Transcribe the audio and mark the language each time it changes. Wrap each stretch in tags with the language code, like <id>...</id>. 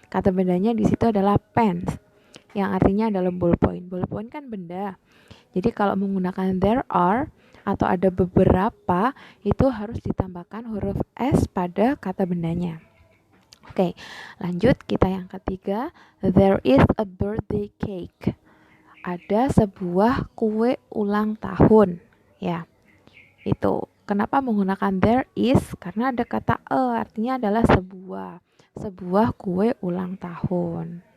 <id>Kata bendanya di situ adalah pen, yang artinya adalah ballpoint. Ballpoint kan benda. Jadi kalau menggunakan there are atau ada beberapa, itu harus ditambahkan huruf S pada kata bendanya. Oke, lanjut kita yang ketiga.</id> <en>There is a birthday cake.</en> <id>Ada sebuah kue ulang tahun. Ya. Itu kenapa menggunakan there is, karena ada kata artinya adalah sebuah kue ulang tahun.</id>